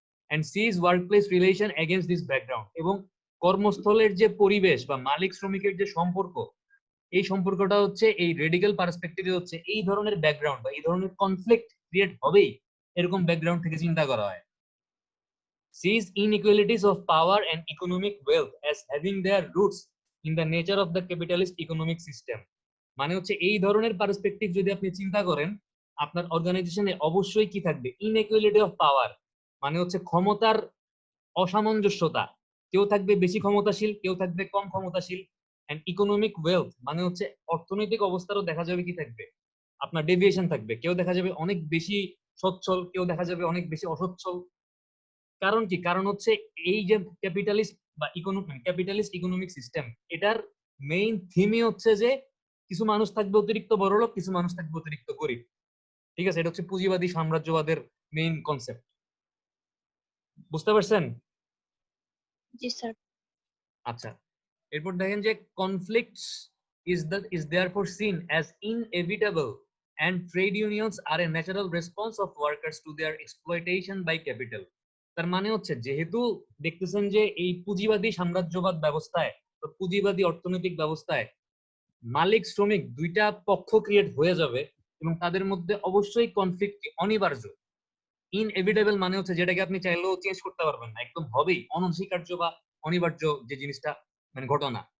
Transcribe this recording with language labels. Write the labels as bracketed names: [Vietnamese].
[English] and sees workplace relation against this background, [Bangla] এবং কর্মস্থলের যে পরিবেশ বা মালিক শ্রমিকের যে সম্পর্ক, এই সম্পর্কটা হচ্ছে এই রেডিক্যাল পার্সপেক্টিভে হচ্ছে এই ধরনের ব্যাকগ্রাউন্ড বা এই ধরনের কনফ্লিক্ট ক্রিয়েট হবেই, এরকম ব্যাকগ্রাউন্ড থেকে চিন্তা করা হয়। [English] Sees inequalities of power and economic wealth as having their roots in the nature of the capitalist economic system। [Bangla] মানে হচ্ছে এই ধরনের পার্সপেক্টিভ যদি আপনি চিন্তা করেন, আপনার অর্গানাইজেশনে অবশ্যই কি থাকবে? [English] inequality of power, [Bangla] মানে হচ্ছে ক্ষমতার অসামঞ্জস্যতা। কেউ থাকবে বেশি ক্ষমতাশীল, কেউ থাকবে কম ক্ষমতাশীল। [English] and economic wealth [Bangla] মানে হচ্ছে অর্থনৈতিক অবস্থারও দেখা যাবে কি থাকবে? আপনার ডেভিয়েশন থাকবে। কেউ দেখা যাবে অনেক বেশি সচ্ছল, কেউ দেখা যাবে অনেক বেশি অসচ্ছল। কারণ কি? কারণ হচ্ছে এই যে ক্যাপিটালিস্ট বা ক্যাপিটালিস্ট ইকোনমিক সিস্টেম, এটার মেইন থিমই হচ্ছে যে কিছু মানুষ থাকবে অতিরিক্ত বড়লোক, কিছু মানুষ থাকবে অতিরিক্ত গরিব। ঠিক আছে, এটা হচ্ছে পুঁজিবাদী সাম্রাজ্যবাদের মেইন কনসেপ্ট। বুঝতে পারছেন? জি স্যার। আচ্ছা, এরপর দেখেন যে [English] Conflicts is therefore seen as inevitable and trade unions are a natural response of workers to their exploitation by capital। [Bangla] তার মানে হচ্ছে যেহেতু দেখতেছেন যে এই পুঁজিবাদী সাম্রাজ্যবাদ ব্যবস্থায় বা পুঁজিবাদী অর্থনৈতিক ব্যবস্থায় মালিক শ্রমিক দুইটা পক্ষ ক্রিয়েট হয়ে যাবে, এবং তাদের মধ্যে অবশ্যই কনফ্লিক্ট অনিবার্য। ইনএভিটেবল মানে হচ্ছে যেটাকে আপনি চাইলেও চেঞ্জ করতে পারবেন না, একদম হবেই, অনস্বীকার্য বা অনিবার্য যে জিনিসটা মানে ঘটনা।